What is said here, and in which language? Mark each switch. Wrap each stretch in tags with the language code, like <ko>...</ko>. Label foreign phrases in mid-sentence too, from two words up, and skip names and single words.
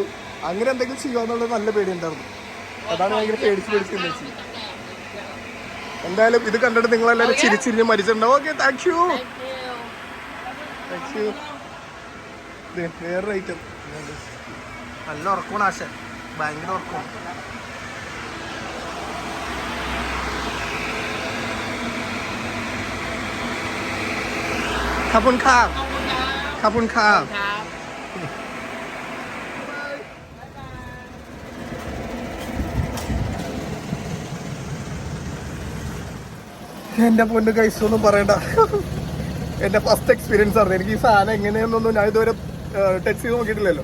<ml>അങ്ങനെ എന്തെങ്കിലും ചെയ്യുമെന്നുള്ളത് നല്ല പേടി ഉണ്ടായിരുന്നു. അതാണ് ഭയങ്കര പേടിച്ച് എന്തായാലും ഇത് കണ്ടിട്ട് നിങ്ങളെല്ലാവരും ചിരിച്ചിരിഞ്ഞ് മരിച്ചിട്ടുണ്ടാവും.</ml> <en>Okay, thank you.</en> <ml>വേറൊരു ഐറ്റം. നല്ല ഉറക്കമാണ് ആശ, ഭയങ്കര ഉറക്കമാണ്.</ml> <th>ขอบคุณค่ะขอบคุณค่ะ</th> <ml>എൻ്റെ പൊന്ന് ഗൈസ് ഒന്നും പറയണ്ട. എൻ്റെ</ml> <en>first experience</en> <ml>ആണ്. എനിക്ക് ഈ സാധനം എങ്ങനെയാണെന്നൊന്നും ഞാൻ ഇതുവരെ ടച്ച് ചെയ്ത് നോക്കിയിട്ടില്ലല്ലോ.</ml>